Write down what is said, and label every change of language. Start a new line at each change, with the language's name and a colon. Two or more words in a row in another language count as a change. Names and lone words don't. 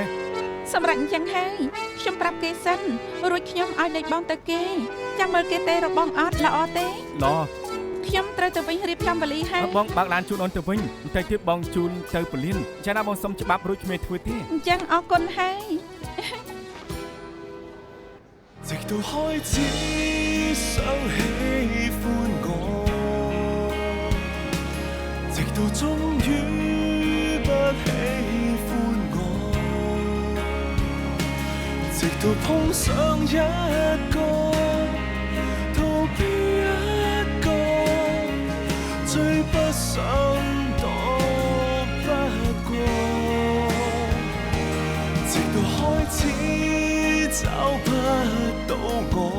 Khmer: សម្រាប់អញ្ចឹងហើយខ្ញុំប្រាប់គេសិនរួចខ្ញុំឲ្យលេខបងទៅគេចាំមើលគេទេរបងអត់ល្អទេ ល្អ ខ្ញុំត្រូវទៅវិញរៀបចំវ៉ាលីហើយ បងបើកឡានជូនអូនទៅវិញតែទៀតបងជូនទៅពលានចាណាបងសុំច្បាប់រួចគ្មានធ្វើទេ អញ្ចឹងអរគុណហើយ
Chinese: 直到開始想喜歡我，直到終於不喜歡我，直到碰上一個逃避一個，最不想躲不過，直到開始找不到我，